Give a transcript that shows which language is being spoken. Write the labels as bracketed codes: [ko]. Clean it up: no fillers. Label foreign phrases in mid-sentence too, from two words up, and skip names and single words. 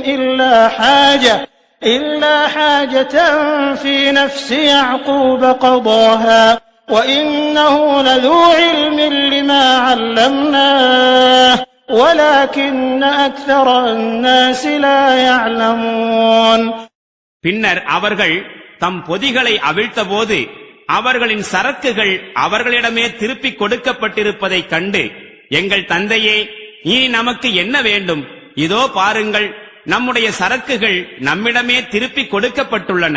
[ar] إلا حاجة في نفس يعقوب قضاها وإنه لذو علم لما علمناه ولكن أكثر الناس لا يعلمون. [ta] பின்னர் அவர்கள் தம் பொதிகளை அவிழ்த்தபோது அவர்களின் சரக்குகள் அவர்களிடமே திருப்பிக் கொடுக்கப்பட்டிருப்பதைக் கண்டு, எங்கள் தந்தையே, இனி நமக்கு என்ன வேண்டும்? இதோ பாருங்கள், நம்முடைய சரக்குகள் நம்மிடமே திருப்பிக் கொடுக்கப்பட்டுள்ளன.